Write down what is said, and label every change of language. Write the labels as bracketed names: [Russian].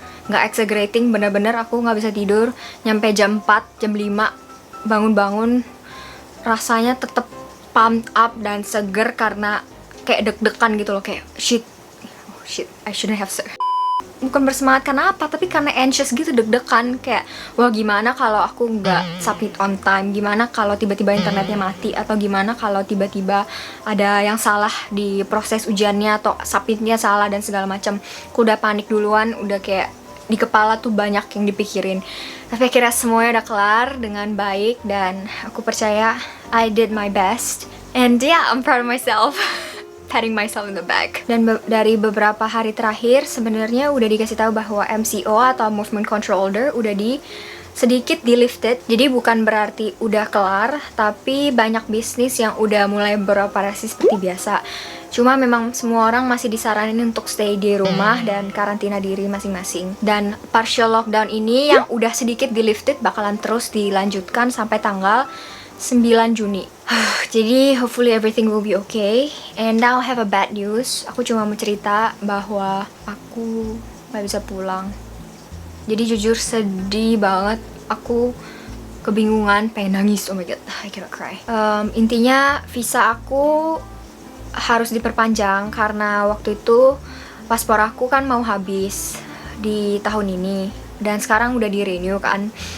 [Indonesian] Nggak exaggerating, bener-bener aku nggak bisa tidur nyampe jam 4, jam 5 bangun-bangun rasanya tetep pumped up dan seger karena kayak deg-degan gitu loh, kayak [English] shit, I shouldn't have [Indonesian] bukan bersemangat karena apa, tapi karena anxious gitu, deg-degan kayak wah gimana kalau aku nggak submit on time, gimana kalau tiba-tiba internetnya mati, atau gimana kalau tiba-tiba ada yang salah di proses ujiannya atau submitnya salah dan segala macam. Aku udah panik duluan, udah kayak di kepala tuh banyak yang dipikirin. Tapi akhirnya semuanya udah kelar dengan baik dan aku percaya [English] I did my best. And yeah, I'm proud of myself. Patting myself in the back. [Indonesian] Dan dari beberapa hari terakhir sebenarnya udah dikasih tahu bahwa MCO atau Movement Control Order udah sedikit di-lifted. Jadi bukan berarti udah kelar, tapi banyak bisnis yang udah mulai beroperasi seperti biasa. Cuma memang semua orang masih disaranin untuk stay di rumah dan karantina diri masing-masing. Dan partial lockdown ini yang udah sedikit di-lifted bakalan terus dilanjutkan sampai tanggal 9 Juni. [English] Jadi hopefully everything will be okay. And now I have a bad news. [Indonesian] Aku cuma mau cerita bahwa aku gak bisa pulang. Jadi jujur sedih banget. Aku kebingungan, pengen nangis. [English] Oh my god, I cannot cry. [Indonesian] Intinya visa aku harus diperpanjang karena waktu itu paspor aku kan mau habis di tahun ini dan sekarang udah di renew kan.